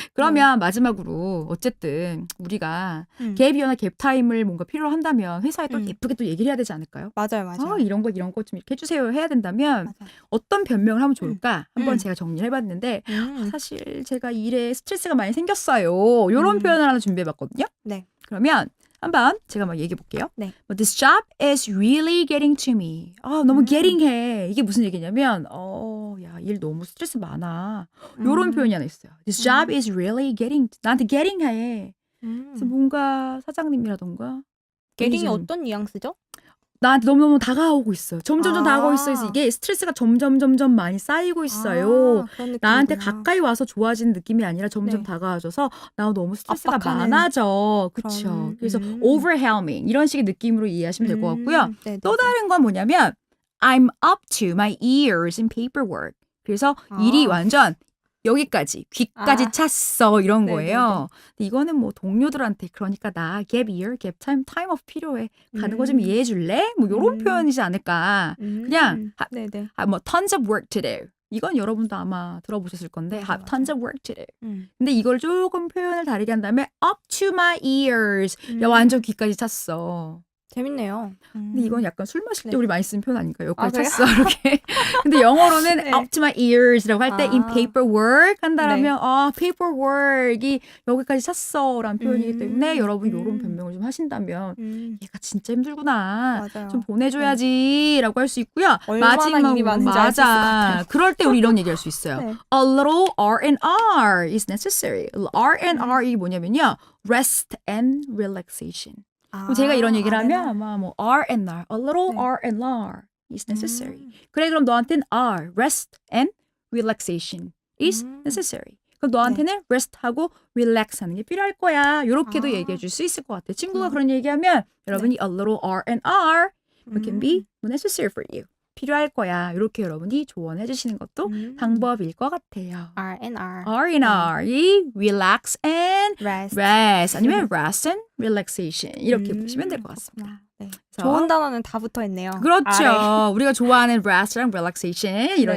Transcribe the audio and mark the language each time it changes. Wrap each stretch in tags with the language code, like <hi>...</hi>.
<ko>그러면 마지막으로 어쨌든 우리가 갭이어나 갭타임을 뭔가 필요로 한다면 회사에 또 예쁘게 또 얘기를 해야 되지 않을까요? 맞아요. 이런 거 좀 이렇게 해주세요 해야 된다면 맞아요. 어떤 변명을 하면 좋을까? 한번 제가 정리를 해봤는데 음. 사실 제가 일에 스트레스가 많이 생겼어요. 이런 표현을 하나 준비해봤거든요. 네. 그러면 한번 제가 막 얘기해 볼게요. 네.</ko> <en>This job is really getting to me.</en> <ko>너무 getting해. 이게 무슨 얘기냐면 야, 일 너무 스트레스 많아. 이런 표현이 하나 있어요.</ko> <en>This job is really</en> <ko>나한테</ko> <en>getting해.</en> <ko>그래서 뭔가 사장님이라던가 게링이 매니저님, 어떤 뉘앙스죠? 나한테 너무너무 다가오고 있어요. 점점 다가오고 있어요. 그래서 이게 스트레스가 점점 많이 쌓이고 있어요. 그런 나한테 느낌이구나. 가까이 와서 좋아지는 느낌이 아니라 점점 네. 다가와줘서 나 너무 스트레스가 압박하는 많아져. 그쵸. 그런, 그래서 overwhelming 이런 식의 느낌으로 이해하시면 될 것 같고요. 네, 또 다른 건 뭐냐면</ko> <en>I'm up to my ears in paperwork.</en> <ko>그래서 일이 완전 여기까지 귀까지 찼어 이런 거예요. 근데 이거는 뭐 동료들한테 그러니까 나</ko> <en>gap year, gap time, time off</en> <ko>필요해. 가는 거 좀 이해해 줄래? 뭐 이런 표현이지 않을까. 그냥 뭐</ko> <en>tons of work to do.</en> <ko>이건 여러분도 아마 들어보셨을 건데</ko> <en>have tons of work to do.</en> <ko>근데 이걸 조금 표현을 다르게 한다면</ko> <en>up to my ears.</en> <ko>야 완전 귀까지 찼어. 재밌네요. 근데 이건 약간 술 마실 때 네. 우리 많이 쓰는 표현 아닌가요? 여기까지 그래요? 찼어 이렇게. 근데 영어로는 네.</ko> <en>up to my ears라고 할 때 in paperwork</en> <ko>한다라면 네. paperwork이 여기까지 찼어라는 표현이기 때문에 여러분 이런 변명을 좀 하신다면 얘가 진짜 힘들구나. 맞아요. 좀 보내줘야지라고 할 수 있고요. 얼마나 일이 많은지 알 수 있을 것 같아요. 그럴 때 우리 이런 얘기할 수 있어요. 네.</ko> <en>A little R&R is necessary. R&R</en> <ko>이 뭐냐면요.</ko> <en>Rest and relaxation.</en> <ko>그럼 제가 이런 얘기를 하면 아마 뭐 R&R,</ko> <en>a little R&R is necessary.</en> <ko>그래 그럼 너한테는</ko> <en>R, rest and relaxation is necessary.</en> <ko>그럼 너한테는 rest하고 relax하는 게 필요할 거야. 이렇게도 얘기해 줄 수 있을 것 같아요. 친구가 그런 얘기하면 여러분이</ko> <en>a little R&R can be necessary for you.</en> <ko>필요할 거야. 이렇게 여러분이 조언해 주시는 것도 방법일 것 같아요.</ko> <en>R&R. R&R이 relax and rest.</en> <ko>아니면</ko> <en>rest and relaxation</en> <ko>이렇게 보시면 될 것 같습니다. 네. 좋은 단어는 다 붙어 있네요. 그렇죠. R에. 우리가 좋아하는 rest랑 relaxation 이런</ko>